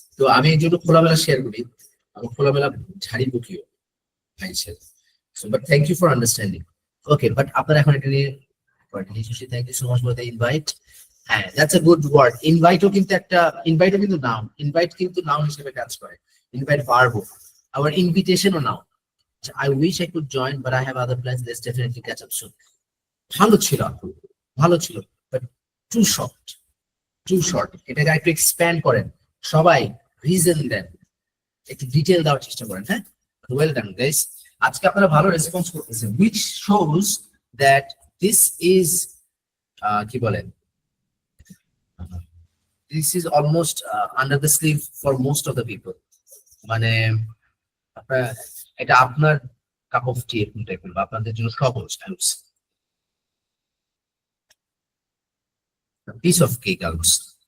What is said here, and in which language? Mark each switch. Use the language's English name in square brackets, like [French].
[Bangla] তো আমি এই জন্য খোলামেলা শেয়ার করি, আমি খোলামেলা ঝাড়ি বকিও ভাই share. [English] So but thank you for understanding. Okay, but [Bangla] আপনারা এখন এটা নিয়ে [English] Thank you so much for the invite. [Bangla] হ্যাঁ, [English] That's a good word. [Bangla] ইনভাইটও কিন্তু একটা, ইনভাইটও কিন্তু নাউন, ইনভাইট কিন্তু নাউন হিসেবে কাজ করে। ইনভাইট ভার্বও, আবার ইনভিটেশনও noun. [English] I wish I could join, but I have other plans. Let's definitely catch up soon. [Bangla] ভালো ছিল আপু, ভালো ছিল, [English] But too short, too short. [Bangla] এটাকে একটু এক্সপ্যান্ড করেন, সবাই রিজন দেন, একটু ডিটেল দেওয়ার চেষ্টা করেন, হ্যাঁ। [English] well done guys, [Bangla] আজকে আপনারা ভালো রেসপন্স করতেছেন, [English] which shows that this is [Bangla] কি বলেন, [English] this is almost under the sleeve for most of the people, [Bangla] মানে আপনার এটা আপনার [English] cup of tea [Bangla] এরকম টাইপের, বা আপনাদের জন্য সহজ, [English] piece of cake also.